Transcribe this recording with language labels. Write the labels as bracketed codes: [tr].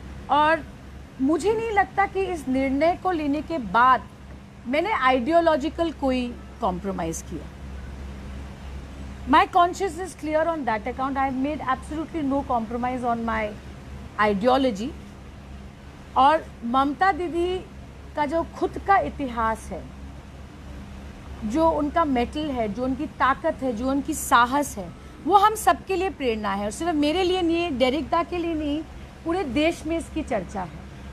[hi] और मुझे नहीं लगता कि इस निर्णय को लेने के बाद मैंने आइडियोलॉजिकल कोई कॉम्प्रोमाइज़ किया। [en] My conscience is clear on that account. I have made absolutely no compromise on my ideology. [hi] और ममता दीदी का जो खुद का इतिहास है, जो उनका मेटल है, जो उनकी ताकत है, जो उनकी साहस है, वो हम सबके लिए प्रेरणा है। और सिर्फ मेरे लिए नहीं, डेरेक दा के लिए नहीं, पूरे देश में इसकी चर्चा है।